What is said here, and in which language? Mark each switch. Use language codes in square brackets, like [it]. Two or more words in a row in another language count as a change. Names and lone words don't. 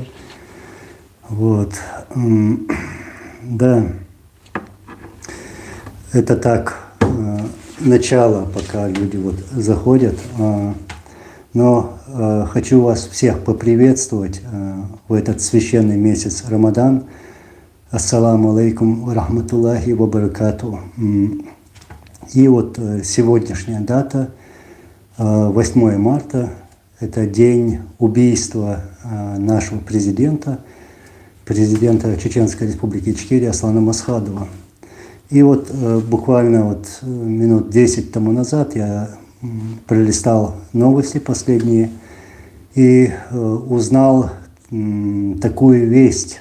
[ru] Вот, да. Это так, начало, пока люди заходят. Но хочу вас всех поприветствовать в этот священный месяц Рамадан. [ar] السلام عليكم ورحمة الله وبركاته. [ru] И сегодняшняя дата, 8 марта, это день убийства нашего президента Чеченской Республики Ичкерия Аслана Масхадова. И буквально минут 10 тому назад я пролистал новости последние и узнал такую весть.